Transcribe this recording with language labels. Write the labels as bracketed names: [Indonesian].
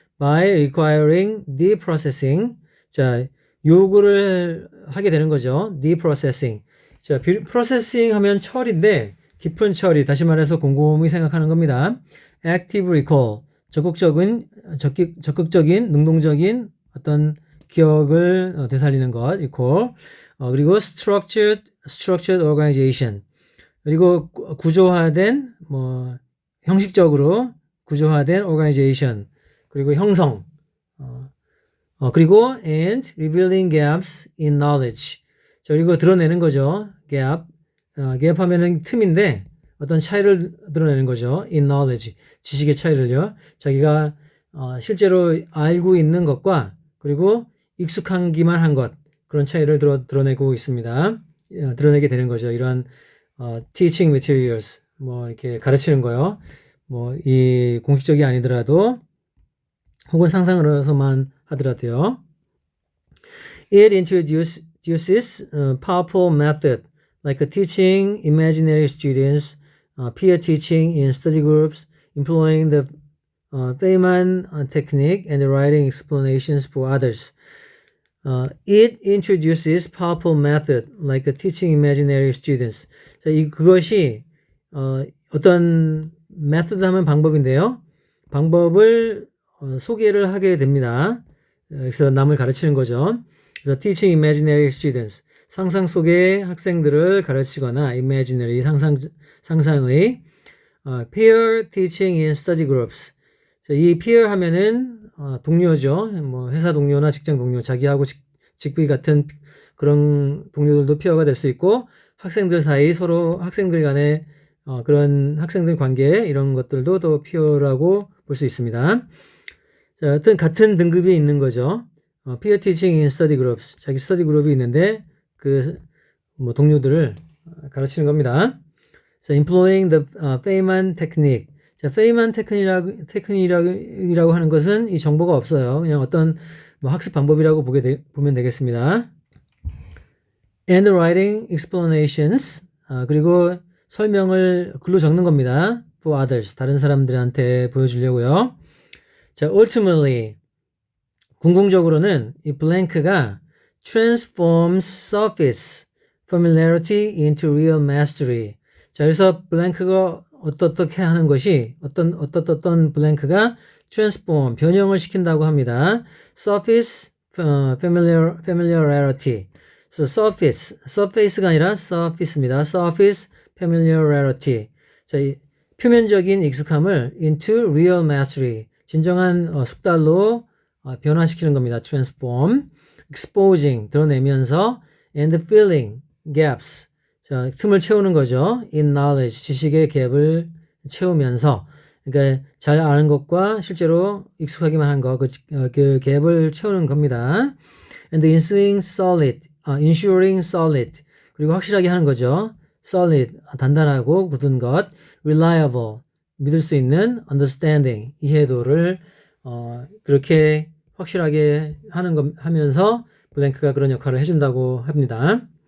[English] By requiring deprocessing, [Korean] 자 요구를 하게 되는 거죠. [English] deprocessing. [Korean] 자 processing 하면 처리인데 깊은 처리, 다시 말해서 곰곰이 생각하는 겁니다. [English] Active recall. [Korean] 적극적인, 능동적인 어떤 기억을 되살리는 것, [English] recall. 그리고 structured organization. [Korean] 그리고 구조화된, 형식적으로 구조화된 organization. 그리고 형성. 그리고 [English] and revealing gaps in knowledge. [Korean] 자, 그리고 드러내는 거죠. [English] gap. [Korean] gap 하면은 틈인데, 어떤 차이를 드러내는 거죠. [English] in knowledge. [Korean] 지식의 차이를요. 자기가 실제로 알고 있는 것과 그리고 익숙하기만 한 것, 그런 차이를 드러내고 있습니다. 드러내게 되는 거죠. 이런 teaching materials, 이렇게 가르치는 거요. 이 공식적이 아니더라도 혹은 상상으로서만 하더라도요. [English] It introduces powerful method like teaching imaginary students, peer teaching in study groups, employing the Feynman technique and writing explanations for others. It introduces powerful method like teaching imaginary students. [Korean] 자, 그것이 어떤 method 하면 방법인데요. 방법을 소개를 하게 됩니다. 그래서 남을 가르치는 거죠. 그래서 [English] teaching imaginary students. [Korean] 상상 속의 학생들을 가르치거나 imaginary 상상의 [English] peer teaching in study groups. [Korean] 이 peer 하면은 동료죠. 회사 동료나 직장 동료, 자기하고 직급이 같은 그런 동료들도 peer가 될 수 있고 학생들 사이 서로 학생들 간의 그런 학생들 관계 이런 것들도 또 peer라고 볼 수 있습니다. 자, 어떤 같은 등급이 있는 거죠. [English] peer teaching in study groups. [Korean] 자기 스터디 그룹이 있는데 동료들을 가르치는 겁니다. [English] So, employing the Feynman technique. [Korean] 자, Feynman 테크닉이라고 하는 것은 이 정보가 없어요. 그냥 어떤 학습 방법이라고 보면 되겠습니다. [English] And writing explanations. [Korean] 그리고 설명을 글로 적는 겁니다. [English] For others. [Korean] 다른 사람들한테 보여주려고요. [English] 자, ultimately. [Korean] 궁극적으로는 이 블랭크가 [English] transforms surface familiarity into real mastery. [Korean] 자, 그래서 블랭크가 어떻게 하는 것이 어떤 블랭크가 transform 변형을 시킨다고 합니다. [English] surface familiarity. [Korean] 그래서 surface가 아니라 surface입니다. surface familiarity. 자, 이 표면적인 익숙함을 [English] into real mastery. [Korean] 진정한 숙달로 변화시키는 겁니다. [English] transform. exposing [Korean] 드러내면서 [English] and filling gaps. [Korean] 자, 틈을 채우는 거죠. [English] in knowledge [Korean] 지식의 갭을 채우면서 그러니까 잘 아는 것과 실제로 익숙하기만 한 것, 그 갭을 채우는 겁니다. [English] and ensuring solid [Korean] 그리고 확실하게 하는 거죠. solid 단단하고 굳은 것, [English] reliable [Korean] 믿을 수 있는 understanding 이해도를 그렇게 확실하게 하면서 블랭크가 그런 역할을 해준다고 합니다.